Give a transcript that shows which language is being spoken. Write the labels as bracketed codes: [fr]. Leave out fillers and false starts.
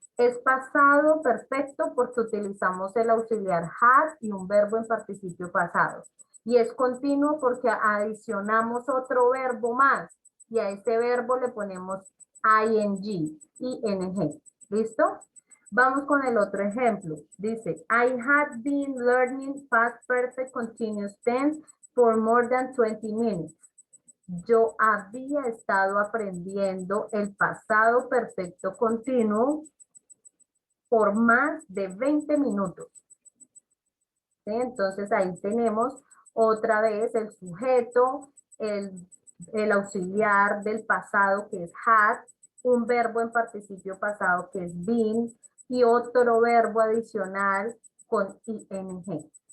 [es] Es pasado perfecto porque utilizamos el auxiliar had y un verbo en participio pasado. Y es continuo porque adicionamos otro verbo más y a ese verbo le ponemos ing, ing. ¿Listo? Vamos con el otro ejemplo. Dice, [en] I had been learning past perfect continuous tense for more than 20 minutes. [es] Yo había estado aprendiendo el pasado perfecto continuo por más de 20 minutos. ¿Sí? Entonces ahí tenemos otra vez el sujeto, el auxiliar del pasado que es had, un verbo en participio pasado que es been y otro verbo adicional con ing.